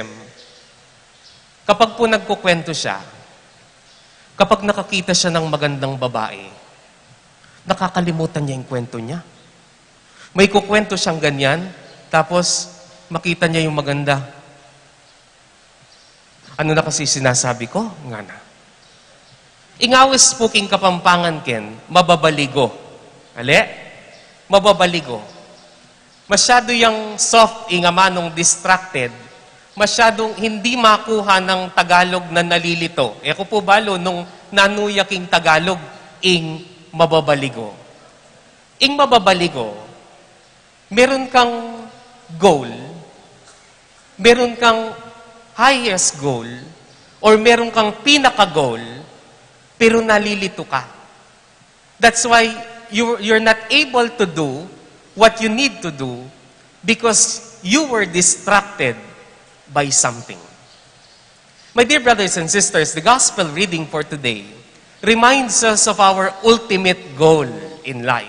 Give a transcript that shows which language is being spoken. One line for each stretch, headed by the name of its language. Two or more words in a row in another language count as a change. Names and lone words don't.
Filipino: Kapag po nagkukwento siya, kapag nakakita siya ng magandang babae, nakakalimutan niya yung kwento niya. May kukwento siyang ganyan, tapos makita niya yung maganda. Ano na kasi sinasabi ko? Nga na.
Pampanga: Ingawes puking kapampangan ken, mababaligo. Ali? Mababaligo.
Filipino: Masyado yung soft ingamanong distracted, masyadong hindi makuha ng Tagalog na nalilito.
Pampanga: Eko po balo nung nanuyaking Tagalog, ing mababaligo. Ing mababaligo,
Filipino: meron kang goal, meron kang
English: highest goal,
Filipino: or meron kang pinaka-goal, pero nalilito ka.
English: That's why you're not able to do what you need to do because you were distracted by something. My dear brothers and sisters, the gospel reading for today reminds us of our ultimate goal in life.